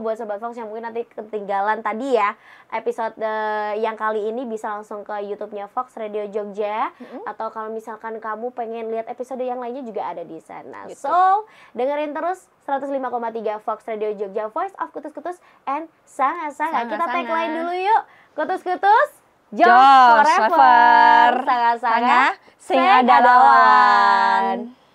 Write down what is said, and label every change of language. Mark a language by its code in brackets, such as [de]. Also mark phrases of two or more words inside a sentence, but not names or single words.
[id] Buat Sobat Fox yang mungkin nanti ketinggalan tadi ya episode yang kali ini, bisa langsung ke YouTube-nya Fox Radio Jogja. Atau kalau misalkan kamu pengen lihat episode yang lainnya juga ada di sana gitu. So dengerin terus 105,3 Fox Radio Jogja, [en] Voice of Kutus-Kutus and Sanga-Sanga. [id] Kita tagline dulu yuk. Kutus-Kutus Jos forever. Sanga-Sanga sing ada lawan.